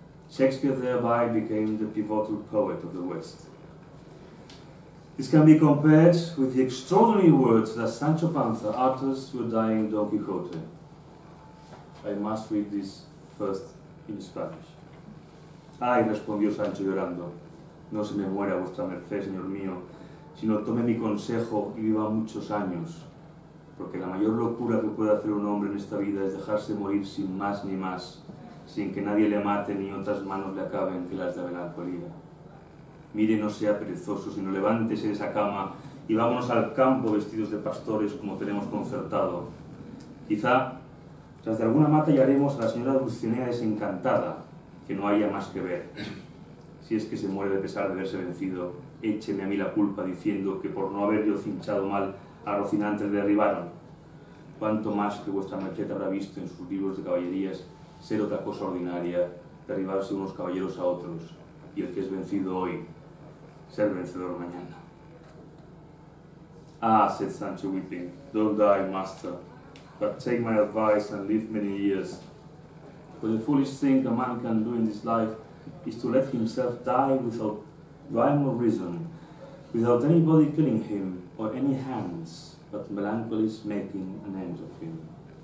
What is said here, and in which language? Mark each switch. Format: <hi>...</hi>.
<en>Shakespeare thereby became the pivotal poet of the West. This can be compared with the extraordinary words that Sancho Panza utters to a dying Don Quixote. I must read this first in Spanish.</en> <es>Ay, respondió Sancho llorando, no se me muera vuestra merced, señor mío, sino tome mi consejo y viva muchos años, porque la mayor locura que puede hacer un hombre en esta vida es dejarse morir sin más ni más, sin que nadie le mate ni otras manos le acaben que las de la melancolía. Mire, no sea perezoso, sino levántese de esa cama y vámonos al campo vestidos de pastores como tenemos concertado. Quizá, tras de alguna mata hallaremos a la señora Dulcinea desencantada, que no haya más que ver. Si es que se muere de pesar de verse vencido, écheme a mí la culpa diciendo que por no haber yo cinchado mal a Rocinante le derribaron. Cuánto más que vuestra merced habrá visto en sus libros de caballerías ser otra cosa ordinaria, derribarse unos caballeros a otros, y el que es vencido hoy, ser vencedor mañana.</es> <en>Ah, said Sancho weeping, don't die, master, but take my advice and live many years. For the foolish thing a man can do in this life is to let himself die without rhyme or reason, without anybody killing him or any hands, but melancholy's making an end of him.</en>